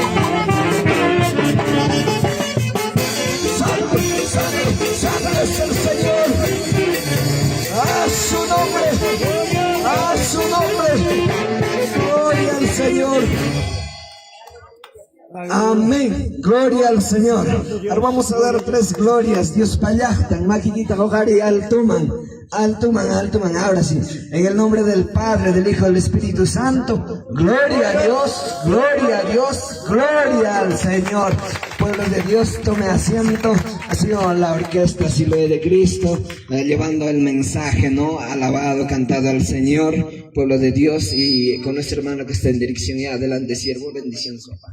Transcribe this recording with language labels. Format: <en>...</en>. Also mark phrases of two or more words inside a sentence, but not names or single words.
<es>Santo, santo, santo es el Señor. A su nombre. A su nombre. Gloria al Señor. Amén, gloria al Señor. Ahora vamos a dar 3 glorias.</es> <ay>Dios payahtan, maquinita, hojari, altuman, altuman, altuman.</ay> <es>Ahora sí, en el nombre del Padre, del Hijo, del Espíritu Santo. Gloria a Dios, gloria a Dios, gloria al Señor. Pueblo de Dios, tome asiento. Ha sido la orquesta Siloé de Cristo, llevando el mensaje, ¿no? Alabado, cantado al Señor, pueblo de Dios, y con nuestro hermano que está en dirección y adelante, siervo, bendiciones, papá.</es>